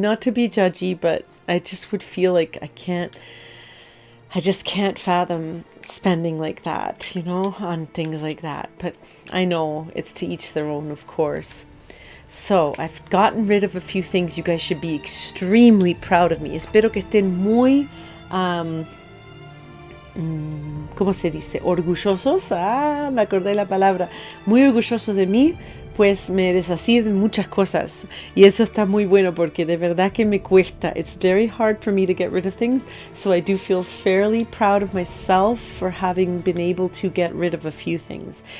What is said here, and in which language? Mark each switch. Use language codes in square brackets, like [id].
[en] Not to be judgy, but I just would feel like I just can't fathom spending like that, you know, on things like that. But I know it's to each their own, of course. So, I've gotten rid of a few things. You guys should be extremely proud of me. [es] Espero que estén muy, ¿cómo se dice? Orgullosos. Me acordé la palabra. Muy orgullosos de mí, pues me deshací de muchas cosas. Y eso está muy bueno porque de verdad que me cuesta. [en] It's very hard for me to get rid of things. So I do feel fairly proud of myself for having been able to get rid of a few things.